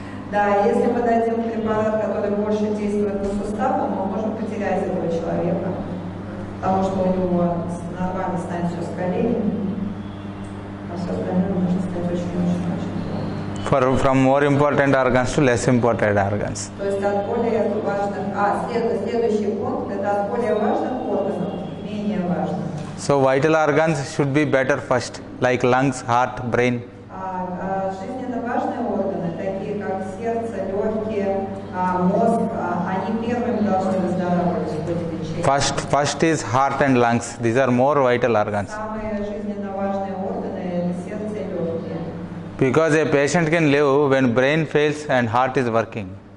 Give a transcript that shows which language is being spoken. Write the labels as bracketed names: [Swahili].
[Russian] Да, если мы дадим препарат, который больше действует по суставу, мы можем потерять этого человека, потому что у него нормально станет все с коленями, а все остальное может стать очень-очень-очень плохо. [English] From more important organs to less important organs. [Russian] То есть от более важных, следующий пункт, это от более важных органов к менее важным. [English] So vital organs should be better first, like lungs, heart, brain. [Russian] Жизненно важные органы, такие как сердце, легкие, мозг, они первыми должны выздоравливать в ходе лечения. [English] First is heart and lungs. These are more vital organs. [Russian] Самые жизненно важные органы – это сердце и легкие. [English] Because a patient can live when brain fails and heart is working.